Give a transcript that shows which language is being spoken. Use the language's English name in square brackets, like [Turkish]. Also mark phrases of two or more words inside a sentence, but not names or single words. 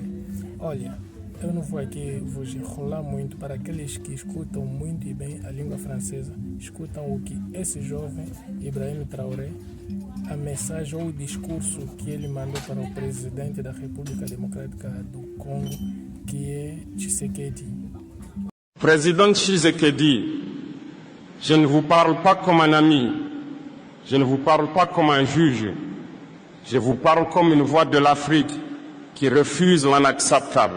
[Portuguese] Olha, eu não vou aqui vos enrolar muito. Para aqueles que escutam muito e bem a língua francesa, escutam o que esse jovem Ibrahim Traoré, a mensagem ou o discurso que ele mandou para o presidente da República Democrática do Congo, [French] qui est [Portuguese] Tshisekedi. [French] Président Tshisekedi, je ne vous parle pas comme un ami, je ne vous parle pas comme un juge, je vous parle comme une voix de l'Afrique qui refuse l'inacceptable.